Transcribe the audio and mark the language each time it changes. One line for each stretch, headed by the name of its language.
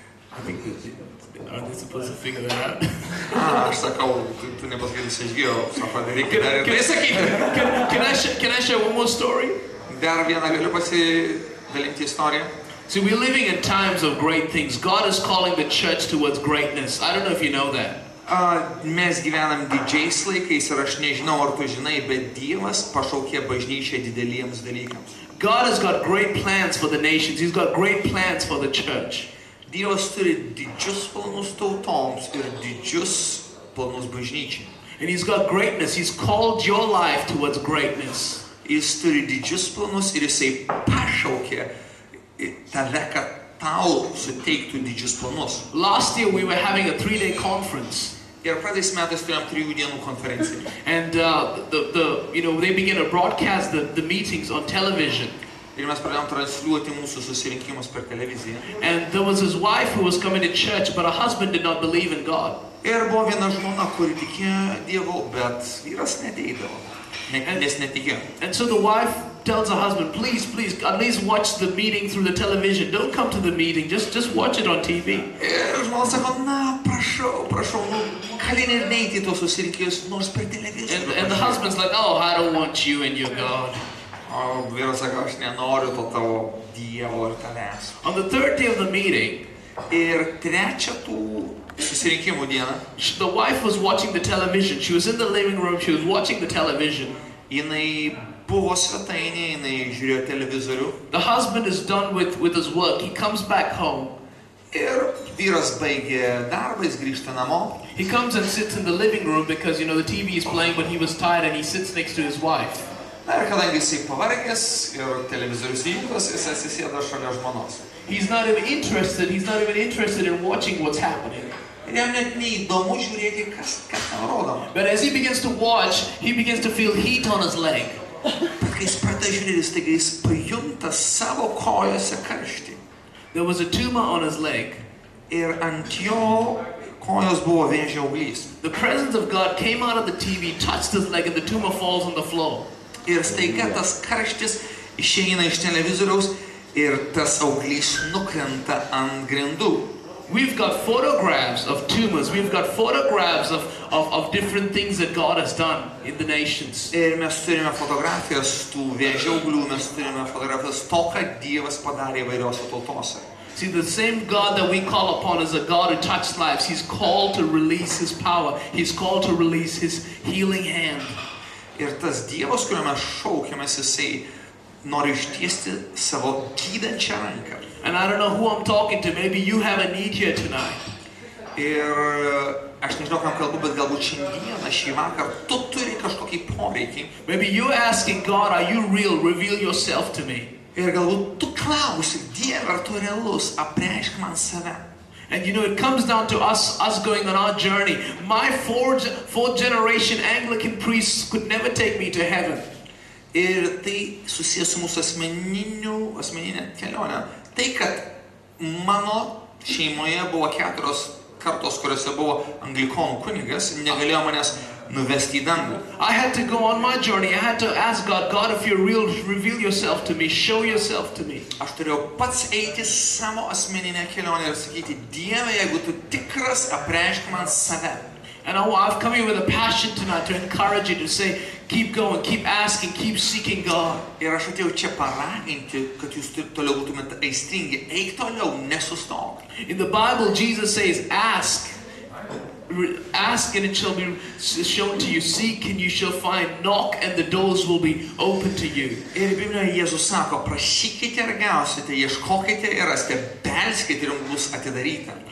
English: I think aren't they supposed to figure that out?
Lithuanian: Aš sakau, tu nepasakysi, aš gėjau. Sako, reikia dar ir tai sakyti.
English: Can I share one more story?
Lithuanian: Dar vieną galiu pasidalinti istoriją.
English: See, we're living in times of great things. God is calling the church towards greatness. I don't know if you know that.
Lithuanian: Mes gyvenam didžiais laikais ir aš nežinau, ar tu žinai, bet Dievas pašaukė bažnyčią dideliems dalykams.
English: God has got great plans for the nations. He's got great plans for the church.
Lithuanian: Dievas turi didžius planus tautoms ir didžius planus bažnyčiai.
English: And He's got greatness. He's called your life towards greatness.
Lithuanian: Jis turi didžius planus ir jisai pašaukė tave, kad tau suteiktų didžius planus.
English: Last year we were having a 3-day conference.
Lithuanian: Ir praeitais metais turėjom 3 dienų konferenciją.
English: And they began to broadcast the meetings on television.
Lithuanian: Ir mes pradėjom transliuoti mūsų susirinkimus per televiziją.
English: And there was his wife who was coming to church, but her husband did not believe in God.
Lithuanian: Ir buvo viena žmona, kuri tikėjo Dievu, bet vyras neteidavo, nes netikėjo.
English: And so the wife tells her husband, please, at least watch the meeting through the television. Don't come to the meeting, just watch it on TV.
Lithuanian: Ir žmona sako, na, prašau, gali ir neiti į tos susirinkimus, nors per televiziją.
English: And the husband's like, oh, I don't want you and your God.
Lithuanian: O vyras sako, aš nenoriu to tavo Dievo ir tavęs.
English: On the 3rd day of the meeting,
Lithuanian: Ir trečią tų susirinkimų dieną,
English: the wife was watching the television. She was in the living room, she was watching the television.
Lithuanian: jinai buvo svetainė, jinai žiūrėjo televizorių.
English: The husband is done with his work. He comes back home.
Lithuanian: Ir vyras baigė darbą, jis grįžta namo.
English: He comes and sits in the living room because, the TV is playing, but he was tired and he sits next to his wife.
Lithuanian: Na ir kadangi jisai pavargęs ir televizorius įjungtas, jis atsisėda šalia žmonos.
English: He's not even interested in watching what's happening.
Lithuanian: Ir jam net neįdomu žiūrėti, kas ten rodoma.
English: But as he begins to watch, he begins to feel heat on his leg.
Lithuanian: Bet kai jis pradeda žiūrėti, staiga jis pajunta savo kojose karštį.
English: There was a tumor on his leg.
Lithuanian: Ir ant jo kojos buvo vėžio auglys.
English: The presence of God came out of the TV, touched his leg, and the tumor falls on the floor.
Lithuanian: Ir staiga tas karštis išeina iš televizoriaus ir tas auglys nukrenta ant grindų.
English: we've got photographs of tumors. We've got photographs of different things that God has done in the nations.
Lithuanian: Ir mes turime fotografijas tų vėžiauglių, mes turime fotografijas to, ką Dievas padarė įvairiose tautose.
English: See, the same God that we call upon is a God who touched lives. He's called to release His power. He's called to release His healing hand.
Lithuanian: Ir tas Dievas, kuriuo mes šaukiamės, jisai nori ištiesti savo gydančią ranką.
English: And I don't know who I'm talking to. Maybe you have a need here tonight.
Lithuanian: Ir aš nežinau, kam kalbu, bet galbūt šiandieną, šį vakar, tu turi kažkokį poreikį.
English: Maybe you're asking God, are you real? Reveal yourself to me.
Lithuanian: Ir galbūt tu klausi, Dieve, ar tu realus, apreišk man save.
English: And you know, it comes down to us going on our journey. My fourth generation Anglican priests could never take me to heaven.
Lithuanian: Ir tai susijęs su mūsų asmeninė kelionė. Tai, kad mano šeimoje buvo 4 kartos, kuriuose buvo anglikonų kunigas, negalėjo manęs nuvesti į dangų.
English: I had to go on my journey. I had to ask God, God, if you're real, reveal yourself to me, show yourself to me.
Lithuanian: Aš turėjau pats eiti savo asmeninę kelionę ir sakyti, Dieve, jeigu tu tikras, apreišk man save.
English: And I've come here with a passion tonight to encourage you to say, keep going, keep asking, keep seeking God.
Lithuanian: Ir aš atėjau čia paraginti, kad jūs toliau būtumėte aistringi. Eik toliau, nesustok.
English: In the Bible, Jesus says, ask. Ask and it shall be shown to you. Seek and you shall find. Knock and the doors will be open to you.
Lithuanian: Ir Biblijoje Jėzus sako, prašykite ir gausite, ieškokite ir rasite, belskite ir jums bus atidaryta.